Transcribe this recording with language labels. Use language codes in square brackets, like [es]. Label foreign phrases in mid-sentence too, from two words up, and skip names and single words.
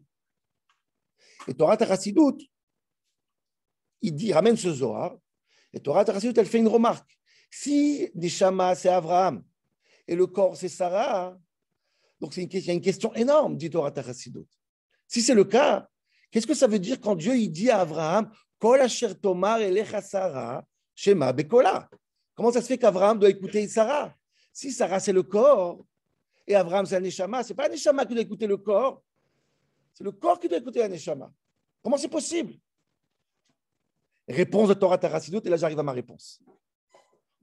[fr] Et Torah Chassidut, il ramène ce Zohar, et Torah Chassidut, elle fait une remarque. Si Neshama, c'est Abraham, et le corps, c'est Sarah, donc il y a une question énorme, dit Torah Chassidut. Si c'est le cas, qu'est-ce que ça veut dire quand Dieu il dit à Abraham, [he] Kol asher tomar elecha Sarah, shema bekola? [fr] Comment ça se fait qu'Abraham doit écouter Sarah? Si Sarah, c'est le corps, et Abraham, c'est un Neshama, ce n'est pas un Neshama qui doit écouter le corps, c'est le corps qui doit écouter un Neshama. Comment c'est possible? Réponse de Torah Chassidut, et là j'arrive à ma réponse.